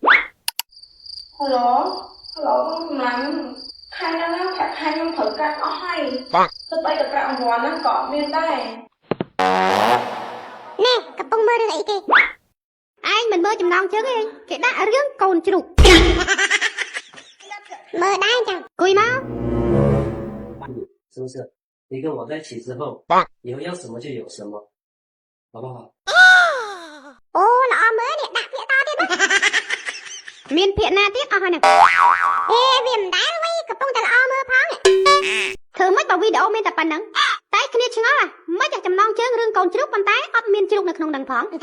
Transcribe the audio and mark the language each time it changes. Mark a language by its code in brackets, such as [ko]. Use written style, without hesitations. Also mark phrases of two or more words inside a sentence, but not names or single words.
[km] Hello បងកម្លាំងខែណាប្រាក់ខែខ្ញុំត្រូវកាត់អស់ហើយទៅបីទៅប្រាក់រង្វាន់ហ្នឹងក៏អត់មានដែរ ណែកំពុងមើលរឿងអីគេ ឯងមិនមើលចំណងជើងទេគេដាក់រឿងកូនជ្រូក មើលដែរចឹង គួយមក [zh] 是不是？你跟我在一起之后，以后要什么就有什么，好不好？ [km] អូល្អមើលនេះដាក់ពាក្យតទៀតណា មានភាកណាទៀតអស់ហើយហ្នឹង អេវាមិនដែរវ៉ៃកំពុងតែល្អមើលផង ធ្វើម៉េចបើវីដេអូមានតែប៉ុណ្្នឹងតែគ្នាឆ្ងល់មិនតែចំណងជើងរឿងកូនជ្រូកប៉ុន្តែអត់មានជ្រូកនៅក្នុងហ្នឹងផង